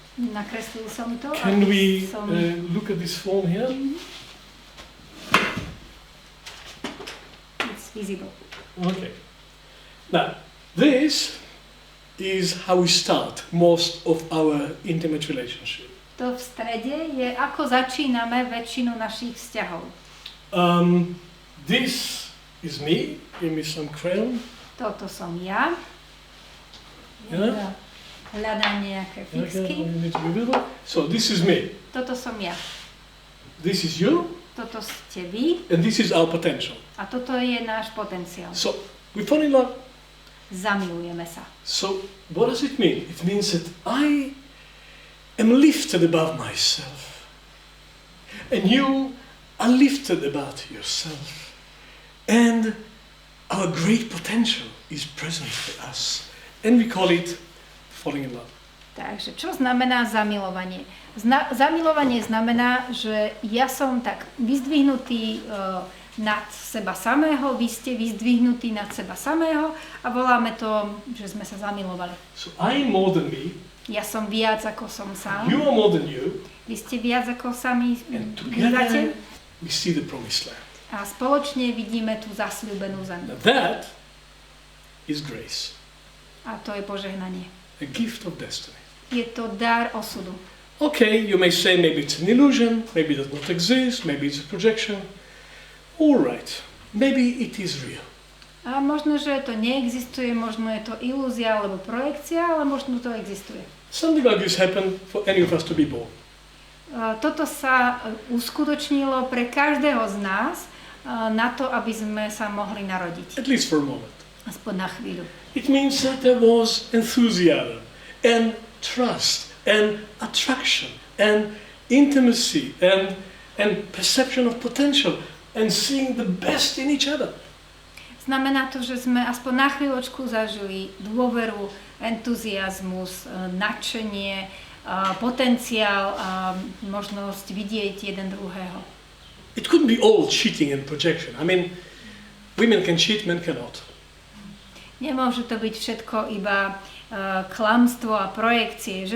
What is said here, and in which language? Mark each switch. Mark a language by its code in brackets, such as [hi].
[sk] Nakreslil som to. [en] Can we look at this form here? It's visible. Okay. Now, this is how we start most of our intimate relationship. [sk] To v strede je, ako začíname väčšinu našich vzťahov. [en] This is me. Give me some crayon. [sk] Toto som ja. [en] Yeah. [sk] Hľadám nejaké fixky. [en] Okay. So this is me. [sk] Toto som ja. [en] This is you. [sk] Toto ste vy. [en] And this is our potential. [sk] A toto je náš potenciál. [en] So we fall in love. [sk] Zamilujeme sa. [en] So what does it mean? It means that I am lifted above myself. And you are lifted above yourself. And our great potential is present for us. And we call it falling in love. [sk] Takže čo znamená zamilovanie? Zamilovanie znamená, že ja som tak vyzdvihnutý nad seba samého, vy ste vyzdvihnutí nad seba samého a voláme to, že sme sa zamilovali. [en] So I am more than me. [sk] Ja som viac ako som sám. [en] You are more than you. [sk] Vy ste viac ako sami [en] And [sk] bývate. [en] together we see the promised land. [sk] A spoločne vidíme tú zasľúbenú zem. [en] Now that is grace. [sk] A to je požehnanie. [en] A gift of destiny. [sk] Je to dar osudu. [en] Okay, you may say maybe it's an illusion, maybe it does not exist, maybe it's a projection. All right, maybe it is real. [sk] A možno, že to neexistuje, možno je to ilúzia alebo projekcia, ale možno to existuje. [en] Something like this happened for any of us to be born. [sk] Toto sa uskutočnilo pre každého z nás na to, aby sme sa mohli narodiť. [en] At least for a moment. [sk] Aspoň na chvíľu. [en] It means that there was enthusiasm and trust and attraction and intimacy and perception of potential and seeing the best in each other. [sk] Znamená to, že sme aspoň na chvíľočku zažili dôveru, entuziasmus, nadšenie, potenciál a možnosť vidieť jeden druhého. [en] It couldn't be all cheating and projection. I mean, women can cheat, men cannot. [sk] Nemôže to byť všetko iba klamstvo a projekcie.